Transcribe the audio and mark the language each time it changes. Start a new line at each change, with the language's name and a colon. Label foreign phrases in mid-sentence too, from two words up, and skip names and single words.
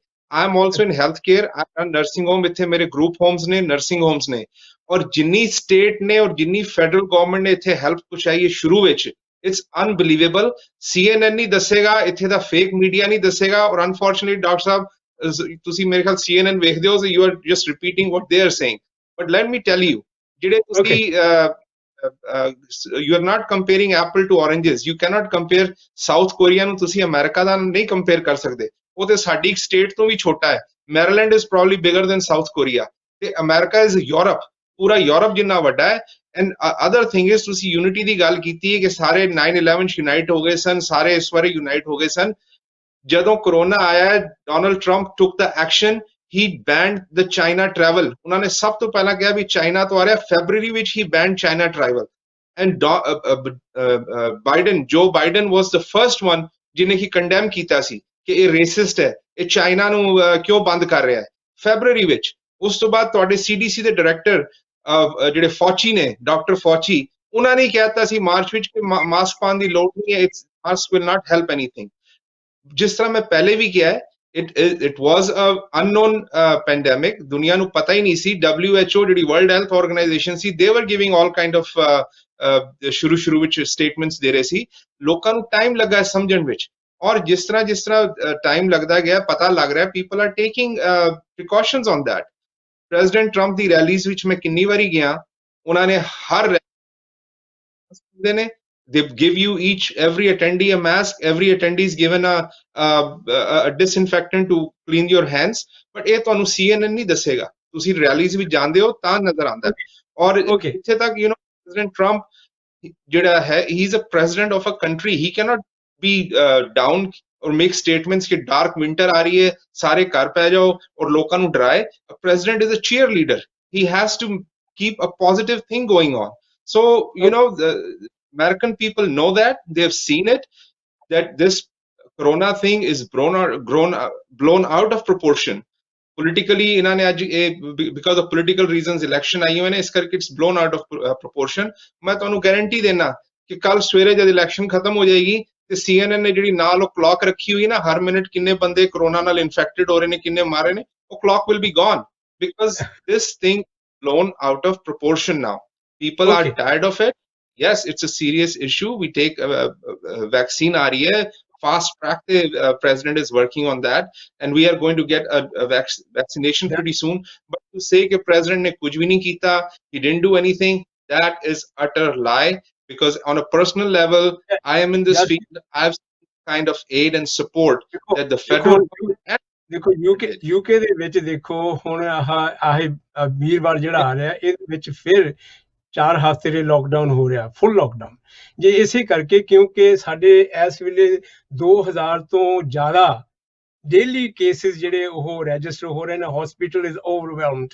English: I am also in health care, I am nursing home,
Punjabi: ਇੱਥੇ ਮੇਰੇ
English: group homes
Punjabi: ਨੇ,
English: nursing homes
Punjabi: ਨੇ, ਔਰ ਜਿੰਨੀ ਸਟੇਟ ਨੇ ਔਰ ਜਿੰਨੀ
English: federal government
Punjabi: ਨੇ ਇੱਥੇ ਹੈਲਪ ਪਹੁੰਚਾਈ ਹੈ ਸ਼ੁਰੂ ਵਿੱਚ,
English: it's unbelievable.
Punjabi: CNN ਨਹੀਂ ਦੱਸੇਗਾ, ਇੱਥੇ ਦਾ
English: fake media
Punjabi: ਨਹੀਂ ਦੱਸੇਗਾ। ਔਰ ਅਨਫੋਰਚੂਨੇਟਲੀ ਡਾਕਟਰ ਸਾਹਿਬ, ਤੁਸੀਂ ਮੇਰੇ ਖਿਆਲ CNN ਵੇਖਦੇ ਹੋ,
English: you are just repeating what they are saying. but let me tell you,
Punjabi: ਜਿਹੜੇ ਤੁਸੀਂ
English: you are not comparing apple to oranges. You cannot compare
Punjabi: South Korea ਨੂੰ ਤੁਸੀਂ ਅਮਰੀਕਾ ਦਾ ਨਹੀਂ ਕੰਪੇਅਰ ਕਰ ਸਕਦੇ। ਉਹ ਤੇ ਸਾਡੀ ਸਟੇਟ ਤੋਂ ਵੀ ਛੋਟਾ ਹੈ।
English: Maryland is probably bigger than South Korea
Punjabi: ਤੇ ਅਮਰੀਕਾ ਇਜ਼ ਯੂਰਪ, ਪੂਰਾ ਯੂਰਪ ਜਿੰਨਾ ਵੱਡਾ ਹੈ।
English: and other thing is
Punjabi: ਤੁਸੀਂ ਯੂਨਿਟੀ ਦੀ ਗੱਲ ਕੀਤੀ ਹੈ ਕਿ ਸਾਰੇ 9/11 ਯੂਨਾਈਟ ਹੋ ਗਏ ਸਨ, ਸਾਰੇ ਇਸ ਵਾਰੀ ਯੂਨਾਈਟ ਹੋ ਗਏ ਸਨ। ਜਦੋਂ ਕਰੋਨਾ ਆਇਆ, ਡੋਨਲਡ ਟਰੰਪ
English: took the action, he banned the China travel.
Punjabi: ਉਹਨਾਂ ਨੇ ਸਭ ਤੋਂ ਪਹਿਲਾਂ ਕਿਹਾ ਵੀ ਚਾਈਨਾ ਤੋਂ ਆ ਰਿਹਾ। ਫੈਬਰੂਰੀ ਵਿੱਚ
English: he banned China travel. And Joe Biden was the first one
Punjabi: ਜਿਹਨੇ ਹੀ ਕੰਡੈਮ ਕੀਤਾ ਸੀ ਕਿ ਇਹ ਰੇਸਿਸਟ ਹੈ, ਇਹ ਚਾਈਨਾ ਨੂੰ ਕਿਉਂ ਬੰਦ ਕਰ ਰਿਹਾ ਹੈ, ਫੈਬਰੂਰੀ ਵਿੱਚ। ਉਸ ਤੋਂ ਬਾਅਦ ਤੁਹਾਡੇ CDC ਦੇ ਡਾਇਰੈਕਟਰ ਜਿਹੜੇ ਫੌਚੀ ਨੇ, ਡਾਕਟਰ ਫੌਚੀ, ਉਹਨਾਂ ਨੇ ਕਹਿਤਾ ਸੀ ਮਾਰਚ ਵਿੱਚ ਕਿ ਮਾਸਕ ਪਾਉਣ ਦੀ ਲੋੜ ਨਹੀਂ ਹੈ, ਮਾਸਕ
English: will not help anything.
Punjabi: ਜਿਸ ਤਰ੍ਹਾਂ ਮੈਂ ਪਹਿਲੇ ਵੀ ਕਿਹਾ ਹੈ,
English: it was a unknown pandemic.
Punjabi: ਦੁਨੀਆ ਨੂੰ ਪਤਾ ਹੀ ਨਹੀਂ ਸੀ। WHO ਜਿਹੜੀ ਵਰਲਡ ਹੈਲਥ ਆਰਗੇਨਾਈਜੇਸ਼ਨ ਸੀ,
English: they were giving all kind of
Punjabi: ਸ਼ੁਰੂ ਵਿੱਚ ਸਟੇਟਮੈਂਟਸ ਦੇ ਰਹੇ ਸੀ। ਲੋਕਾਂ ਨੂੰ ਟਾਈਮ ਲੱਗਾ ਸਮਝਣ ਵਿੱਚ, ਔਰ ਜਿਸ ਤਰ੍ਹਾਂ ਟਾਈਮ ਲੱਗਦਾ ਗਿਆ, ਪਤਾ ਲੱਗ ਰਿਹਾ
English: people are taking precautions on that.
Punjabi: ਪ੍ਰੈਜ਼ੀਡੈਂਟ ਟਰੰਪ ਦੀ ਰੈਲੀਜ਼ ਵਿੱਚ ਮੈਂ ਕਿੰਨੀ ਵਾਰੀ ਗਿਆ, ਉਹਨਾਂ ਨੇ ਹਰ ਨੇ
English: they give you every attendee a mask, every attendee is given a disinfectant to clean your hands, but
Punjabi: ਇਹ ਤੁਹਾਨੂੰ CNN ਨਹੀਂ ਦੱਸੇਗਾ। ਤੁਸੀਂ ਰੈਲੀਜ਼ ਵੀ ਜਾਂਦੇ ਹੋ ਤਾਂ ਨਜ਼ਰ ਆਉਂਦਾ। ਔਰ ਇੱਥੇ ਤੱਕ ਪ੍ਰੈਜ਼ੀਡੈਂਟ ਟਰੰਪ ਜਿਹੜਾ ਹੈ,
English: he is a president of a country, he cannot be down or make statements ਕਿ dark winter
Punjabi: ਆ ਰਹੀ ਹੈ, ਸਾਰੇ ਘਰ ਪੈ ਜਾਓ ਔਰ ਲੋਕਾਂ ਨੂੰ ਡਰਾਏ।
English: president is a cheerleader, he has to keep a positive thing going on. So the American people know that, they have seen it, that this corona thing is blown out of proportion politically.
Punjabi: ਇਹਨਾਂ ਨੇ ਅੱਜ
English: because of political reasons election
Punjabi: ਆਈ ਹੋਏ ਨੇ, ਇਸ ਕਰਕੇ
English: it's blown out of proportion.
Punjabi: ਮੈਂ ਤੁਹਾਨੂੰ ਗਾਰੰਟੀ ਦੇਣਾ ਕਿ ਕੱਲ ਸਵੇਰੇ ਜਦ ਇਲੈਕਸ਼ਨ ਖਤਮ ਹੋ ਜਾਏਗੀ ਤੇ CNN ਨੇ ਜਿਹੜੀ ਨਾਲ ਉਹ ਕਲੌਕ ਰੱਖੀ ਹੋਈ ਨਾ, ਹਰ ਮਿੰਟ ਕਿੰਨੇ ਬੰਦੇ ਕਰੋਨਾ ਨਾਲ ਇਨਫੈਕਟਡ ਹੋ ਰਹੇ ਨੇ, ਕਿੰਨੇ ਮਾਰੇ ਨੇ, ਉਹ
English: clock will be gone because this thing blown out of proportion
Punjabi: now.
English: People are tired of it. Yes, it's a serious issue. We take vaccine
Hindi: आ रही है,
English: fast track. The president is working on that, and we are going to get a vaccination pretty soon. But to say that president
Punjabi: ਨੇ ਕੁਝ ਭੀ ਨਹੀਂ ਕੀਤਾ,
English: he didn't do anything, that is utter lie. Because on a personal level, I am in this field. I've seen kind of aid and support that the federal government.
Punjabi: ਦੇਖੋ UK ਦੇ ਵਿੱਚ ਦੇਖੋ ਹੁਣ ਆਹ ਵੀਰਵਾਰ ਜਿਹੜਾ ਆ ਰਿਹਾ, ਇਹਦੇ ਵਿੱਚ ਫਿਰ 4 ਹਫ਼ਤੇ ਦੇ ਲੋਕਡਾਊਨ ਹੋ ਰਿਹਾ,
English: full lockdown.
Punjabi: ਜੇ ਇਸੇ ਕਰਕੇ ਕਿਉਂਕਿ ਸਾਡੇ ਇਸ ਵੇਲੇ 2000 ਤੋਂ ਜ਼ਿਆਦਾ
English: daily cases
Punjabi: ਜਿਹੜੇ ਉਹ ਰਜਿਸਟਰ ਹੋ ਰਹੇ ਨੇ,
English: hospital is overwhelmed.